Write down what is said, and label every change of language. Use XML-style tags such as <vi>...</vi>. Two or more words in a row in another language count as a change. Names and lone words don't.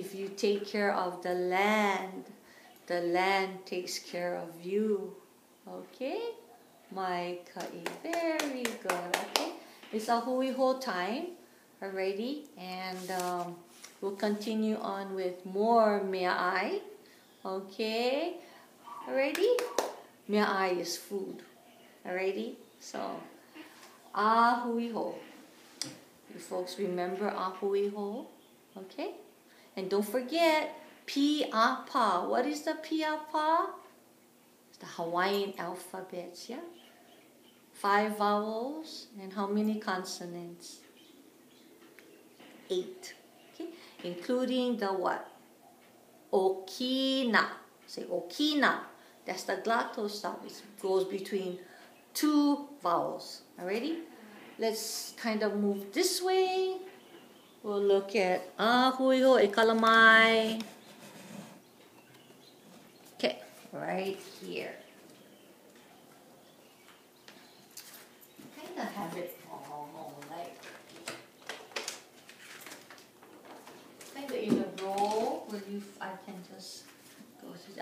<en>take care of the land. The land takes care of you. Okay? My ka'i. Very good. Okay? It's</en> <haw>a hui ho</haw> <en>time. Alrighty? And we'll continue on with more</en> <haw>mea ai.</haw> <en>Okay? Alrighty?</en> <haw>Mea ai</haw> <en>is food. Alrighty? So,</en> <haw>a hui ho.</haw> <en>You folks remember</en> <haw>a hui ho?</haw> <en>Okay? And don't forget,</en> <haw>pi a pa.</haw> <en>What is the</en> <haw>pi a pa?</haw> <en>It's the Hawaiian alphabets, yeah? 5 vowels and how many consonants? 8. Okay? Including the what? Okina. Say okina. That's the glottal stop. It goes between 2 vowels. Alrighty? Let's kind of move this way. We'll look at</en> <haw>hui ho e kalamai.</haw> <en>Okay, right here. Kind of have it all like kind of in a row where I can just go through.</en>